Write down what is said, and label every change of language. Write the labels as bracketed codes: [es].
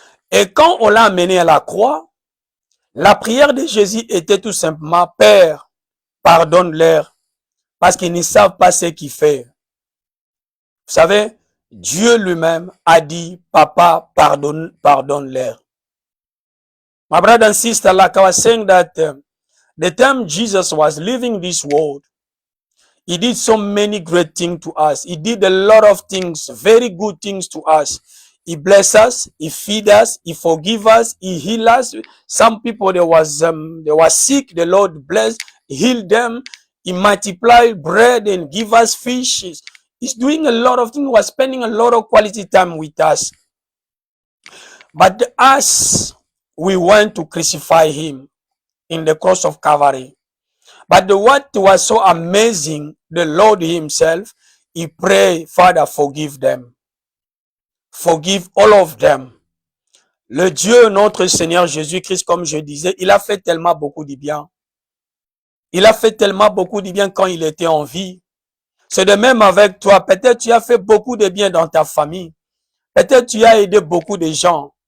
[fr] Et quand on l'a amené à la croix, la prière de Jésus était tout simplement, Père, pardonne-leur, parce qu'ils ne savent pas ce qu'ils font. Vous savez, Dieu lui-même a dit, Papa, pardonne-leur. [en] My brother and sister, like I was saying that the time Jesus was leaving this world, he did so many great things to us. He did a lot of things, very good things to us. He bless us, he feed us, he forgive us, he heal us. Some people they were sick, the Lord bless, heal them. He multiplied bread and give us fish. He's doing a lot of things. He was spending a lot of quality time with us. But us, we went to crucify him in the cross of Calvary. But what was so amazing, the Lord himself, he prayed, Father, forgive them. Forgive all of them. [fr] Le Dieu, notre Seigneur Jésus-Christ, comme je disais, il a fait tellement beaucoup de bien. Il a fait tellement beaucoup de bien quand il était en vie. C'est de même avec toi. Peut-être tu as fait beaucoup de bien dans ta famille. Peut-être tu as aidé beaucoup de gens.